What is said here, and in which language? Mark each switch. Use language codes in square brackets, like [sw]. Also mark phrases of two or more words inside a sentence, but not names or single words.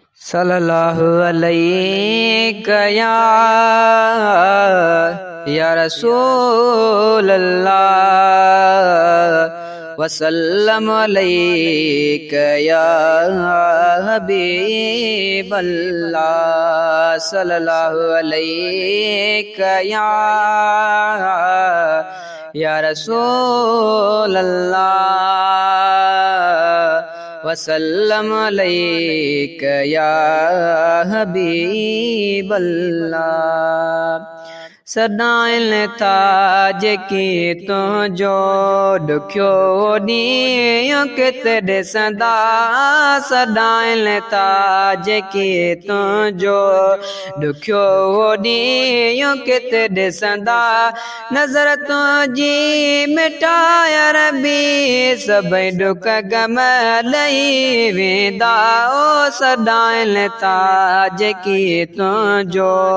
[ar] صلی اللہ علیہ یا، یا رسول اللہ، وسلم علیک یا حبیب اللہ، صلی اللہ علیہ یا، یا رسول اللہ، وسلم علیک یا حبیب اللہ۔ [sd] سڏائن ٿا جيڪي تنهنجو ڏکيو ڏينهن ڪٿي ڏسندا، سڏائن ٿا جيڪي تنهنجو ڏکيو ڏينهن ڪٿي ڏسندا، نظر تنهنجي مٽائي ربي سڀئي ڏک غم لهي ويندا، او سڏائن ٿا جيڪي تنهنجو،